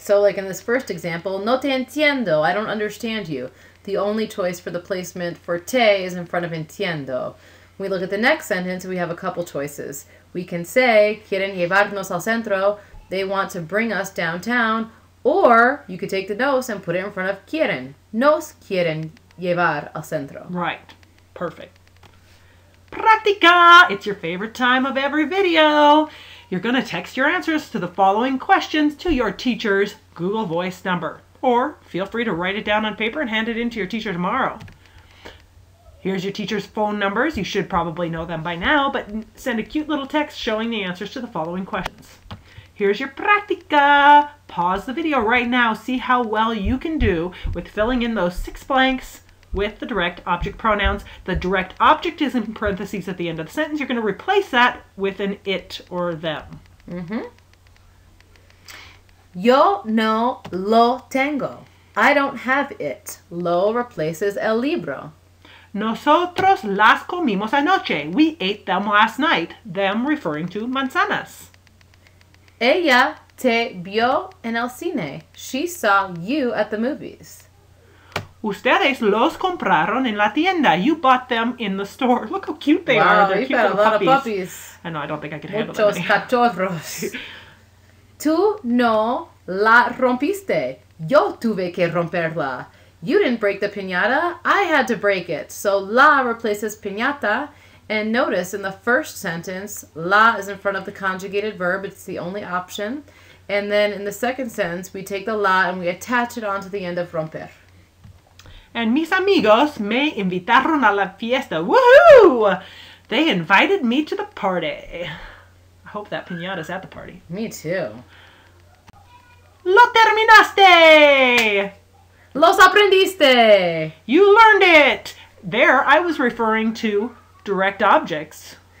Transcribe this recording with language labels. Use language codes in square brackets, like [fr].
[en] So like in this first example, [es] no te entiendo, [en] I don't understand you. The only choice for the placement for te is in front of entiendo. When we look at the next sentence, we have a couple choices. We can say, [es] quieren llevarnos al centro, [en] they want to bring us downtown, or you could take the nos and put it in front of quieren. [es] Nos quieren llevar al centro. [en] Right. Perfect. Practica! It's your favorite time of every video. You're going to text your answers to the following questions to your teacher's Google Voice number. Or feel free to write it down on paper and hand it in to your teacher tomorrow. Here's your teacher's phone numbers. You should probably know them by now, but send a cute little text showing the answers to the following questions. Here's your practica. Pause the video right now. See how well you can do with filling in those 6 blanks with the direct object pronouns. The direct object is in parentheses at the end of the sentence. You're going to replace that with an it or them. [es] Yo no lo tengo. [en] I don't have it. Lo replaces el libro. [es] Nosotros las comimos anoche. [en] We ate them last night. Them referring to manzanas. [es] Ella te vio en el cine. [en] She saw you at the movies. [es] Ustedes los compraron en la tienda. [en] You bought them in the store. Look how cute they are. They're cute little lot of puppies. I know, I don't think I could handle [es] Muchos [en] them. [es] cachorros. Tú no la rompiste. Yo tuve que romperla. [en] You didn't break the piñata. I had to break it. So la replaces piñata. And notice in the first sentence, la is in front of the conjugated verb. It's the only option. And then in the second sentence, we take the la and we attach it onto the end of romper. [es] And mis amigos me invitaron a la fiesta. Woohoo! [en] They invited me to the party. I hope that piñata's at the party. Me too. [es] Lo terminaste! Los aprendiste! [en] You learned it! There, I was referring to direct objects.